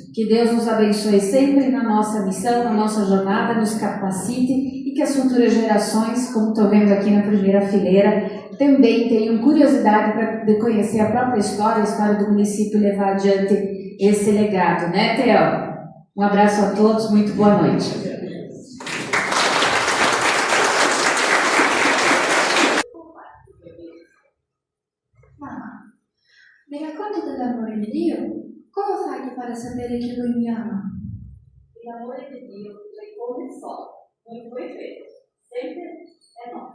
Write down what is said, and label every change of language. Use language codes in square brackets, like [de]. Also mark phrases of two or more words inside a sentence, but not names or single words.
[pt] Que Deus nos abençoe sempre na nossa missão, na nossa jornada, nos capacite, e que as futuras gerações, como estou vendo aqui na primeira fileira, também tenham curiosidade de conhecer a própria história, a história do município, e levar adiante esse legado, né, Theo? Um abraço a todos, muito boa noite. [it] Mi racconti dell'amore di Dio? Come fai para sapere che Lui mi ama? L'amore di Dio è come il sole, non puoi vedere, sempre è no.